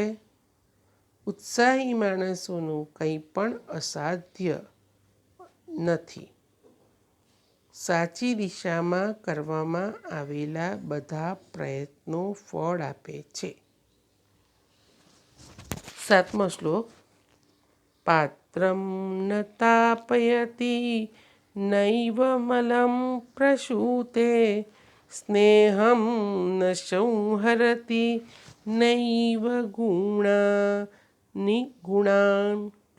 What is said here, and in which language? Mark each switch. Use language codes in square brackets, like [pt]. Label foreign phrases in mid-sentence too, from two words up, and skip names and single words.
[gu] ઉત્સાહી માણસોનું કંઈ પણ અસાધ્ય નથી. સાચી દિશામાં કરવામાં આવેલા બધા પ્રયત્નો ફળ આપે છે. સાતમો શ્લોક। [sa] पात्रं न तापयति नैव मलं प्रसूते स्नेहं न संहरति नैव गुणान्